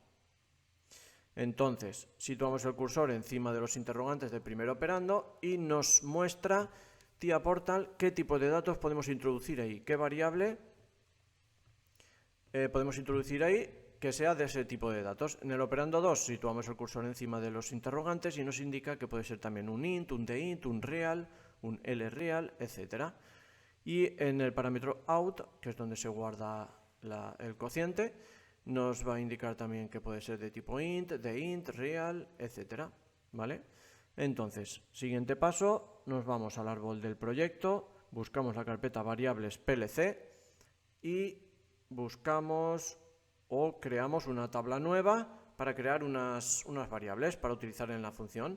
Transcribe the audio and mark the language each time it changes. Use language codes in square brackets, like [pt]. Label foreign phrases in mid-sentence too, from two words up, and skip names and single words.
[es] Entonces, situamos el cursor encima de los interrogantes del primer operando y nos muestra TIA Portal qué tipo de datos podemos introducir ahí, qué variable podemos introducir ahí que sea de ese tipo de datos. En el operando 2 situamos el cursor encima de los interrogantes y nos indica que puede ser también un int, un dint, un real, un lreal, etc. Y en el parámetro out, que es donde se guarda el cociente, nos va a indicar también que puede ser de tipo int, de int, real, etc. ¿Vale? Entonces, siguiente paso, nos vamos al árbol del proyecto, buscamos la carpeta variables PLC y buscamos o creamos una tabla nueva para crear unas variables para utilizar en la función.